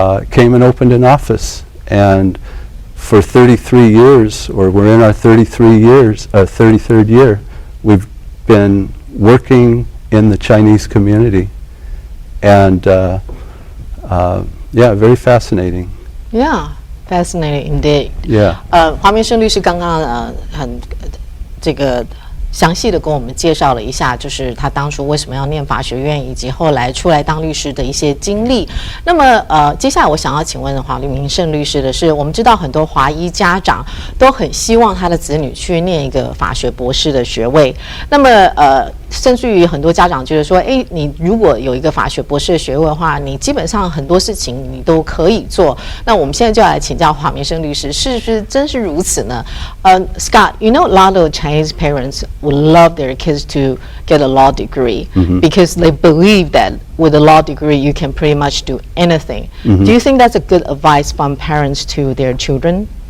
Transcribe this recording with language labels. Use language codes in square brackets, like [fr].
[en] Came and opened an office. And for 33 years, or we're in our 33rd year, we've been working in the Chinese community. And yeah, very fascinating. Yeah, fascinating indeed. Yeah. [zh] 华明胜律师刚刚很这个详细的跟我们介绍了一下，就是他当初为什么要念法学院，以及后来出来当律师的一些经历。那么接下来我想要请问华明胜律师的是，我们知道很多华裔家长都很希望他的子女去念一个法学博士的学位。那么甚至于很多家长觉得说，哎，你如果有一个法学博士的学位的话，你基本上很多事情你都可以做。那我们现在就来请教华明胜律师，是不是真是如此呢？ [en] Scott, you know, a lot of Chinese parents would love their kids to get a law degree because they believe that with a law degree you can pretty much do anything. Do you think that's a good advice from parents to their children?